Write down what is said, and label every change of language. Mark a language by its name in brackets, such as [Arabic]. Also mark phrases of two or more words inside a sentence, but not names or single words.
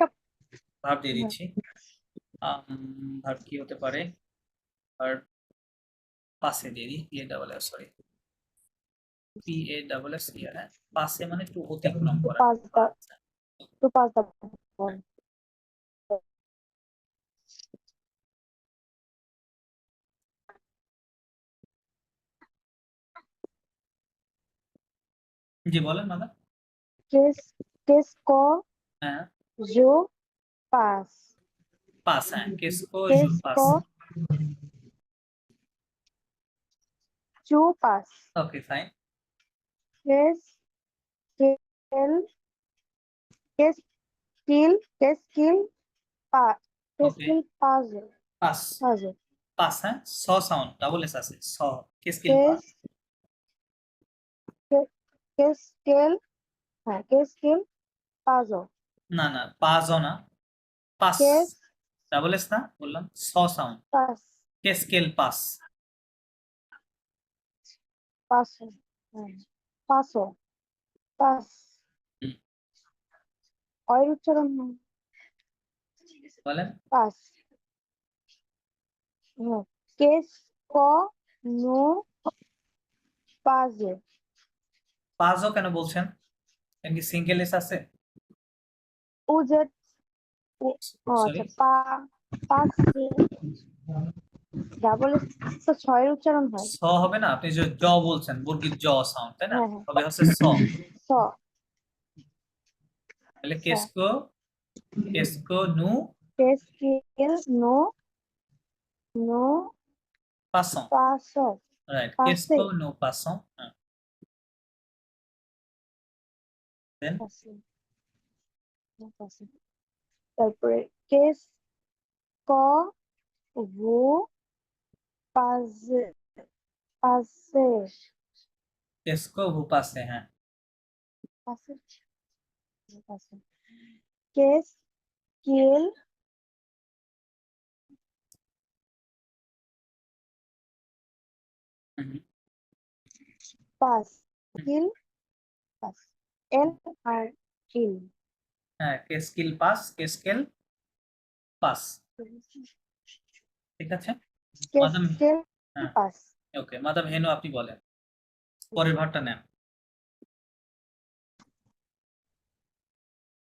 [Bangla] ভার্ব দিয়ে দিচ্ছি ভার্ব কি হতে পারে ভার্ব পাশে দিয়ে দিই সরি PASS হ্যাঁ পাশে মানে একটু অতিক্রম করা তো পাঁচ দাও। জি বলেন মাদাম [French] Qu'est-ce [Bangla] হ্যাঁ [French] je passe? [Bangla] পাস হ্যাঁ [French] qu'est-ce que je Qu'est-ce পাস tu passes? [English] okay fine [French] Qu'est-ce qu'il passe? Qu'est-ce qu'il passe? passe passe [Bangla] হ্যাঁ স সাউন্ড [English] double s [Bangla] আছে স [French] qu'est-ce qu'il passe Qu'est-ce qu'il passe? [Bangla] না না পাজো না পাস [French] Qu'est-ce [English] double s [Bangla] না বললাম স সাউন্ড [French] passe? qu'est-ce qu'elle passe Passo. Passo. Pass. হুম। [Bangla] অয়ের উচ্চারণ হয়। বলেন [French] পাস। Qu'est-ce qu'on nous passe? [Bangla] পাজো কেন বলছেন এর কি [English] single s [Bangla] আছে উজেট সরি আচ্ছা পাস ডাবল তো ছয়ের উচ্চারণ হয়। স হবে না আপনি যে জ বলছেন বর্গীর জ সাউন্ড তাই না হ্যাঁ, হ্যাঁ। তবে হচ্ছে স স [French] alors qu'est-ce que nous Qu'est-ce qu'il nous পাসং passe? [Bangla] রাইট [French] Passe. qu'est-ce que nous passons দেন Passe. তারপরে qu'est-ce que vous passez? qu'est-ce que vous passez হ্যাঁ Qu'est-ce qu'il হুম, passe? Il passe. Elle আর il. [Bangla] হ্যাঁ [French] qu'est-ce qu'il passe qu'est-ce qu'elle passe [Bangla] ঠিক আছে মাদাম [French] Qu'est-ce qu'il [Bangla] হ্যাঁ [French] passe? [Bangla] ওকে মাদাম হেনু আপনি বলেন পরের ভার্বটা নেন